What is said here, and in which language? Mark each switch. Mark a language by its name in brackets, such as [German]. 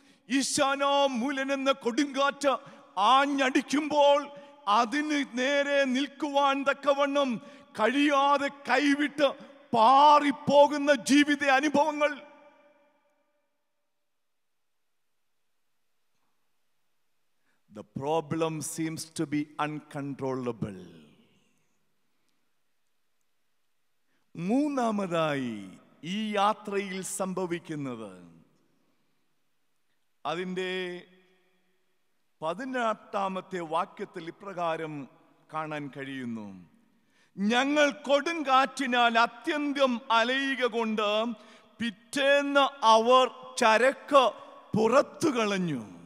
[Malayalam] ഈശാനോ മൂലൻ എന്ന കൊടുങ്കാറ്റ് ആഞ്ഞടിക്കുമ്പോൾ അതിന് നേരെ നിൽക്കുവാൻ തക്കവണ്ണം കഴിയാതെ കൈവിട്ട് പാറിപ്പോകുന്ന ജീവിത അനുഭവങ്ങൾ. [English] The problem seems to be uncontrollable. [Malayalam] മൂന്നാമതായി ഈ യാത്രയിൽ സംഭവിക്കുന്നത്, അതിൻ്റെ 18-ാമത്തെ വാക്യത്തിൽ ഇപ്രകാരം കാണാൻ കഴിയുന്നു: ഞങ്ങൾ കൊടുങ്കാറ്റിനാൽ അത്യന്തം അലയുക കൊണ്ട് പിറ്റേന്ന് അവർ ചരക്ക് പുറത്തു കളഞ്ഞു.